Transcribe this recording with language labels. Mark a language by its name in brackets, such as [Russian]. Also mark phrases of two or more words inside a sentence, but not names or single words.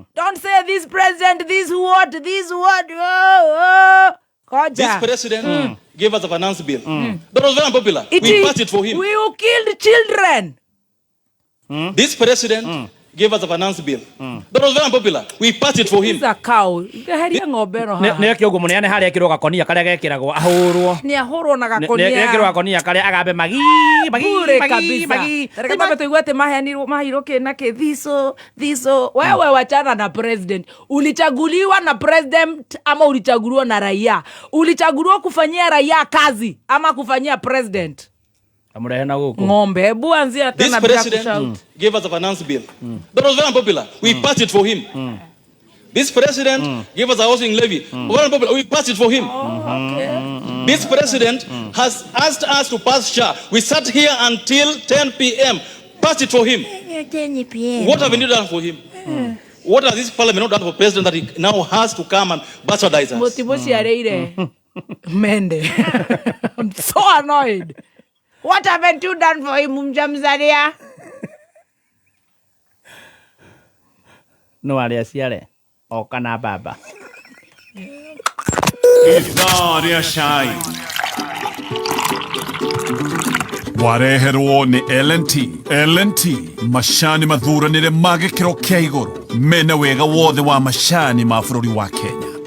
[English] Don't say this president, this what. This president gave us a finance bill. That was very unpopular. We passed it for him. We who killed children. This president gave us a finance bill. That was very unpopular. We passed it for him. He's a cow. [Kikuyu] Nĩ kĩũngũ mũnene harĩa ekĩrwo gakonia karĩa gekĩragwo ahũrwo. Nĩ ahũrwo na gakonia. Nĩ ekĩrwo gakonia karĩa agambe magi. Tereka tuigue ati mahirwo kĩna kĩ thiso. [Swahili] Wewe wachana na president. Ulichaguliwa na president ama ulichaguliwa na raia? Ulichaguliwa kufanyia raia kazi ama kufanyia president? Ng'ombe, hebu anzia tena bila kushout. [English] This president gave us a finance bill. That was very unpopular. We passed it for him. This president gave us a housing levy. Very unpopular. We passed it for him. This president has asked us to pass SHA. We sat here until 10 p.m. Passed it for him. 10 p.m. What have we done for him? What has this parliament not done for president that he now has to come and bastardize us? [Kikuyu] Motibosi areire. Mende. [English] I'm so annoyed. What haven't you done for him, [Swahili] Mjamzaria? [Kikuyu] No arĩa ciare oka na baba. Ithaa rĩa cai wareherwo nĩ LNT macani mathuranĩre ma gĩkĩro kĩa igũrũ mena wega wothe wa macani ma bũrũri wa Kenya.